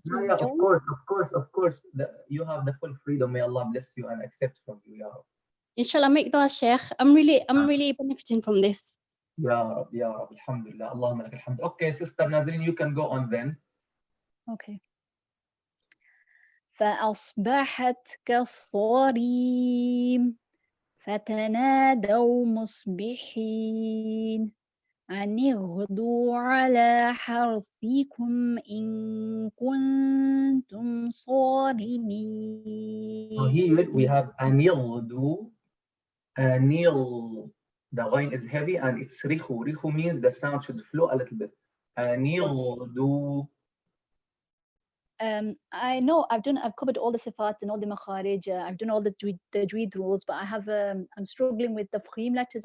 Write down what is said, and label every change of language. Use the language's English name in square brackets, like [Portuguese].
[English] yeah, of course. You have the full freedom. May Allah bless you and accept from you, Ya Rab. Inshallah, make dua, Sheikh. I'm really benefiting from this. Ya Rab, alhamdulillah. Allahumma lak alhamd. Okay, Sister Nazreen, you can go on then. Okay. [Arabic] فأصبحت كالصريم فتنادوا مصبحين أن اغدوا على حرثكم إن كنتم صارمين. [English] So here we have anildu. Anil, the line is heavy and it's rihu. Rihu means the sound should flow a little bit. Anildu. I know I've covered all the sifat and all the makharij. I've done all the tajweed rules, but I'm struggling with the tafkhim letters.